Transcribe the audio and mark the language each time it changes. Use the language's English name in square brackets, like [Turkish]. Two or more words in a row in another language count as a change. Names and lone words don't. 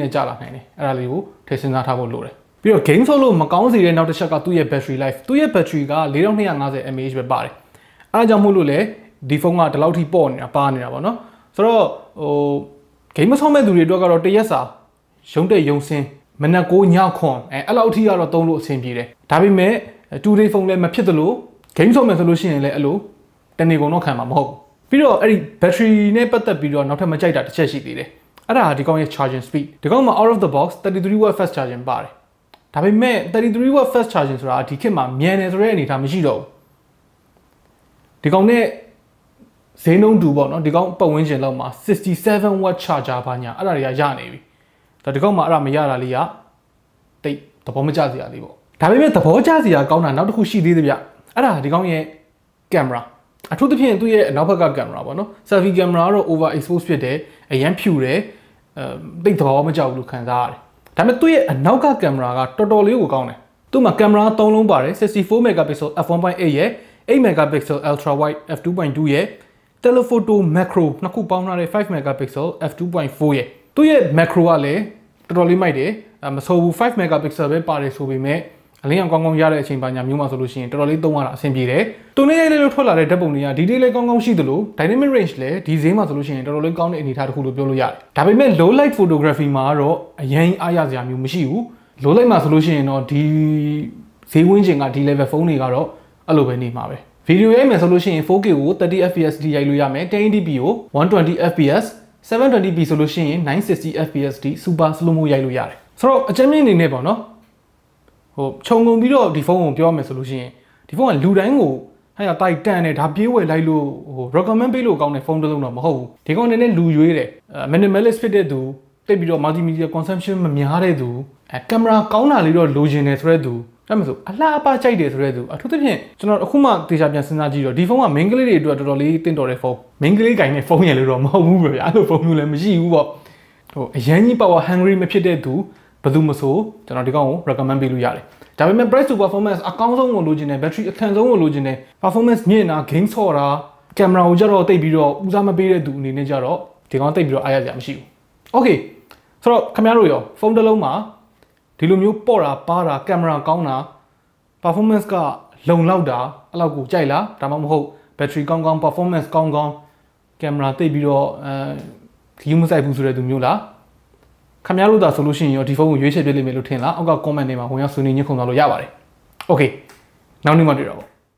[Burmese] နဲ့ကျလာနိုင်တယ်အဲ့ဒါလေးကိုထည့်စဉ်းစားထားဖို့လိုတယ်ပြီးတော့ game ဆော့လို့မကောင်းစေတဲ့နောက်တစ်ချက်ကသူ့ရဲ့ [English] battery life [Burmese] သူ့ရဲ့ battery က 4250 mAh ပဲပါတယ်အဲ့ဒါကြောင့်မို့လို့လေဒီဖုန်းကဒီလောက်ထိပေါ့နေတာပါနေတာပေါ့နော်ဆိုတော့ဟို game ဆော့မဲ့သူတွေအတွက်ကတော့တရက်စာရုံးတဲ့ရုံစင်းမနက်9ညခွန်အဲ့လောက်ထိကတော့သုံးလို့အဆင်ပြေတယ်ဒါပေမဲ့ 2day ဖုန်းလည်းမဖြစ်သလို game ဆော့မယ်ဆိုလို့ရှိရင်လည်းအဲ့လိုတနေ့ကုန်တော့ခံမှာမဟုတ်ဘူး ပြီးတော့အဲ့ဒီ battery နဲ့ပတ်သက်ပြီးတော့နောက်ထပ်မကြိုက်တာတစ်ချက်ရှိသေးတယ်အဲ့ဒါဒီကောင်ရဲ့ [English] charging speed [Burmese] ဒီကောင်မှာ [English] out of the box 33W fast charging [Burmese] ပါတယ်ဒါပေ မဲ့ [English] 33W fast charging [Burmese] ဆိုတာဒီခေတ်မှာမြန်တယ်ဆိုတဲ့အနေအထားမရှိတော့ဘူးဒီကောင်နဲ့ဈေးနှုန်းတူပေါ့နော်ဒီကောင်ပတ်ဝန်းကျင် လောက်မှာ 67W charger ဘာညာအဲ့ဒါတွေကရနေပြီဒါဒီကောင်မှာအဲ့ဒါမရတာလေးကတိတ်သဘောမကျစရာလေးပေါ့ဒါပေမဲ့သဘောကျစရာကောင်းတာနောက်တစ်ခုရှိသေးတယ်ဗျအဲ့ဒါဒီကောင်ရဲ့ camera အထူးသဖြင့်သူ့ရဲ့နောက်ဘက်က camera ပေါ့နော် [English] selfie camera [Burmese] ကတော့ [English] over expose [Burmese] ဖြစ်တယ်အရန်ဖြူတယ်တိတ်သဘောမကျဘူးလို့ခံစားရတယ်ဒါပေမဲ့သူ့ရဲ့အနောက်က camera က တော်တော်လေးကိုကောင်းတယ်သူ့မှာ camera 3 လုံးပါတယ် 64 megapixel f1.8 ရဲ့8 megapixel [English] ultra wide [Burmese] f2.2 ရဲ့ [English] telephoto macro [Burmese] နှစ်ခုပေါင်းထားတဲ့5 megapixel f2.4 ရဲ့သူ့ရဲ့ macro ကလည်းတော်တော်လေးမိုက်တယ်မဆိုးဘူး5 megapixel ပဲပါတယ်ဆိုပေမဲ့အလင်းအောင်ကောင်းကောင်းရတဲ့အချိန်ပါညာမျိုးမှာဆိုလို့ရှိရင်တော်တော်လေးသုံးရတာအဆင်ပြေတယ်။တုံနေလေးလို့ထွက်လာတဲ့ဓာတ်ပုံတွေကဒီလေးလေးကောင်းကောင်းရှိသလို [English] dynamic range [Burmese] လည်းဒီဈေးမှာဆိုလို့ရှိရင်တော်တော်လေးကောင်းတဲ့အနေအထားတစ်ခုလို့ပြောလို့ရတယ်။ဒါပေ မဲ့ [English] low light photography [Burmese] မှာတော့အရင်အားရစရာမျိုးမရှိဘူး။ [English] low light [Burmese] မှာဆိုလို့ရှိရင်တော့ဒီဈေးဝန်းကျင်ကဒီ level ဖုန်းတွေကတော့အဲ့လိုပဲနေမှာပဲ။ဗီဒီယိုရိုက်မယ်ဆိုလို့ရှိရင် 4K ကို 30fps ထိရိုက်လို့ရမယ် 1080p ကို 120fps 720p ဆိုလို့ရှိရင် 960fps ထိ [English] super slow mo [Burmese] ရိုက်လို့ရတယ်။ဆိုတော့အကြမ်းမြင့်အနေနဲ့ပေါ့နော်ခြုံငုံပြီးတော့ဒီဖုန်းကိုပြောမယ်ဆို လို့ရှိရင်ဒီဖုန်းကလူတိုင်းကိုဟာရတိုက်တန်တယ်ဒါပြေးဝယ်လိုက်လို့recommend ပေးလို့ကောင်းတဲ့ဖုန်းတစ်လုံးတော့မဟုတ်ဘူးဒီကောင်နဲ့လူရွေးတယ်minimalist ဖြစ်တဲ့သူတိတ်ပြီးတော့ [English] multimedia consumption [Burmese] မများတဲ့သူကင်မရာကောင်းတာလေးတော့လိုချင်တယ်ဆိုတဲ့သူဒါမှမဟုတ်အ လှအပကြိုက်တယ်ဆိုတဲ့သူအထူးသဖြင့်ကျွန်တော်အခုမှတေချာပြန်စဉ်းစားကြည့်တော့ဒီဖုန်းက main ကလေးတွေအတွက်တော်တော်လေးတင့်တော်တဲ့ဖုန်း main ကလေးဂိုင်နဲ့ဖုန်းရလို့တော့မဟုတ်ဘူးဗျာအဲ့လိုဖုန်းမျိုးလည်း မရှိဘူးပေါ့အရန်ကြီး [English] power hungry [Burmese] မဖြစ်တဲ့သူဘယ်သူမဆိုကျွန်တော်ဒီကောင်ကို recommend ပေးလို့ရတယ်ဒါပေမဲ့ [English] price to performance [Burmese] အကောင်းဆုံးကိုလိုချ င်တယ် battery အထန်ဆုံးကိုလိုချင်တယ် performance မြင့်တာ game ဆော့တာ camera ကိုကြတော့တိတ်ပြီးတော့ဦးစားမပေးတဲ့သူအနေနဲ့ ကြတော့ဒီကောင်တိတ်ပြီးတော့အားရစရာမရှိဘူး okay ဆိုတော့ခင်ဗျားတို့ရောဖုန်းတစ်လုံးမှာဒီလိုမျိုးပေါ့တာပါတာ camera ကောင်းတာ performance ကလုံလောက်တာအဲ့လောက်ကိုကြိုက်လားဒါမှမဟုတ် battery ကောင်းကောင်း performance ကောင်းကောင်း camera တိတ်ပြီးတော့ဒီမဆိုင်ဘူးဆိုတဲ့သူမျိုးလားခင်ဗျားတို့သာဆိုလို့ရှိရင်ရောဒီဖုန်းကိုရွေးချယ်ပြလိမ့်မယ်လို့ထင်လားအောက်က comment တွေမှာဝင်ရောက်ဆွေးနွေးညှိခုံသွားလို့ရပါတယ် okay နောက်နေ့မှတွေ့တော့